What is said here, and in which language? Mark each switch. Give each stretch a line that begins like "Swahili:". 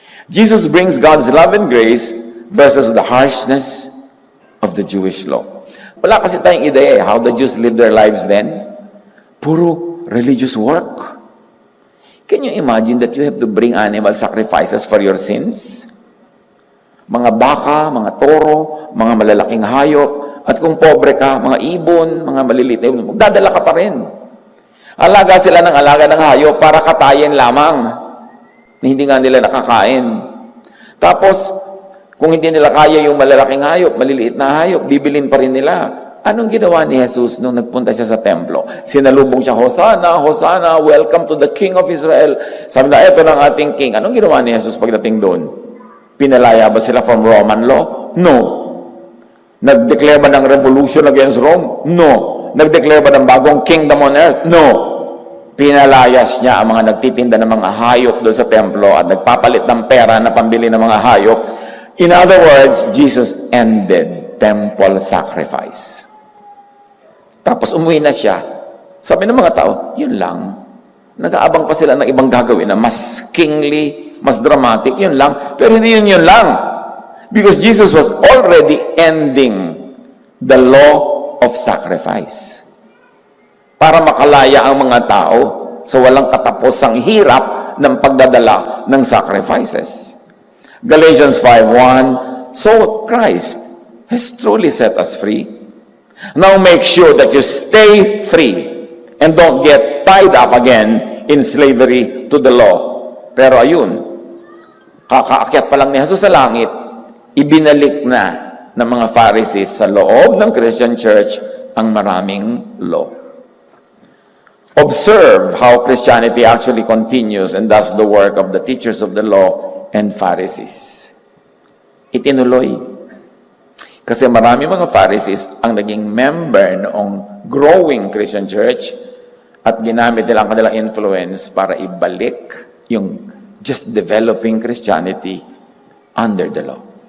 English: Jesus brings God's love and grace versus the harshness of the Jewish law.
Filipino: Wala kasi tayong ideya
English: how the Jews lived their lives then.
Filipino: Puro
English: religious work. Can you imagine that you have to bring animal sacrifices for your sins?
Filipino: Mga baka, mga toro, mga malalaking hayop, at kung pobre ka, mga ibon, mga maliliit na ibon, magdadala ka pa rin. Alaga sila ng alaga ng hayop para katayin lamang. Hindi nga nila nakakain. Tapos, kung hindi nila kaya yung malalaking hayop, maliliit na hayop, bibilin pa rin nila. Anong ginawa ni Jesus nung nagpunta siya sa templo? Sinalubong siya, Hosanna, Hosanna,
English: welcome to the King of Israel.
Filipino: Sabi na, eto ng ating King. Anong ginawa ni Jesus pagdating doon? Pinalaya ba sila from Roman law? No. Nag-declare ba ng revolution
English: against Rome?
Filipino: No. Nag-declare ba ng bagong kingdom on earth? No. Pinalayas niya ang mga nagtitinda ng mga hayop doon sa templo at nagpapalit ng pera na pambili ng mga hayop.
English: In other words, Jesus ended temple sacrifice.
Filipino: Tapos umuwi na siya. Sabi ng mga tao, yun lang. Nag-aabang pa sila ng ibang gagawin na mas kingly, mas dramatic, yun lang. Pero hindi yun lang.
English: Because Jesus was already ending the law of sacrifice.
Filipino: Para makalaya ang mga tao sa walang katapusang hirap ng pagdadala ng sacrifices.
English: Galatians 5:1, so Christ has truly set us free. Now make sure that you stay free and don't get tied up again in slavery to the law.
Filipino: Pero ayun, kakaakyat pa lang ni Jesus sa langit, ibinalik na ng mga Pharisees sa loob ng Christian Church ang maraming law.
English: Observe how Christianity actually continues and does the work of the teachers of the law and Pharisees.
Filipino: Itinuloy. Kasi marami mga Pharisees ang naging member noong growing Christian Church at ginamit nila ang kanilang influence para ibalik yung
English: just developing Christianity under the law.